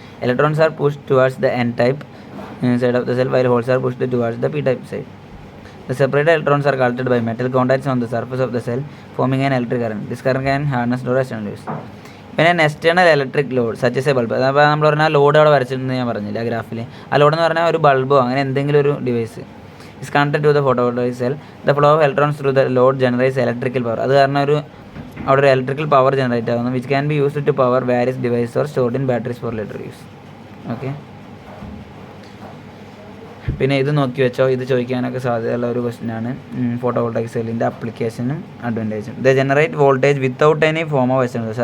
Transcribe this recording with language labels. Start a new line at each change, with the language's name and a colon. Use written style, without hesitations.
English: Electrons are pushed towards the N type side of the cell while holes are pushed towards the P type side. The separated electrons are collected by metal contacts on the surface of the cell, forming an electric current. This current can harness or external use. When an external electric load such as a bulb,
Malayalam: അപ്പോൾ നമ്മൾ പറഞ്ഞാൽ load അവിടെ വരച്ചിട്ടുണ്ടെന്ന് ഞാൻ പറഞ്ഞില്ല ഗ്രാഫിൽ. ആ load എന്ന് പറഞ്ഞാൽ ഒരു ബൾബോ അങ്ങനെ എന്തെങ്കിലും ഒരു device
English: is connected to the photovoltaic cell. The flow of electrons through the load generates electrical power.
Malayalam: അത് കാരണം അവിടെ ഒരു ഇലക്ട്രിക്കൽ പവർ ജനറേറ്റ് ആകുന്നു,
English: Which can be used to power various devices or stored in batteries for later use.
Malayalam: Okay, പിന്നെ ഇത് നോക്കി വെച്ചോ, ഇത് ചോദിക്കാനൊക്കെ സാധ്യതയുള്ള ഒരു ക്വസ്റ്റ്യനാണ്. ഫോട്ടോവോൾട്ടായിക് സെല്ലിൻ്റെ അപ്ലിക്കേഷനും അഡ്വാൻറ്റേജും.
English: ഇത് generate voltage without any form of external source.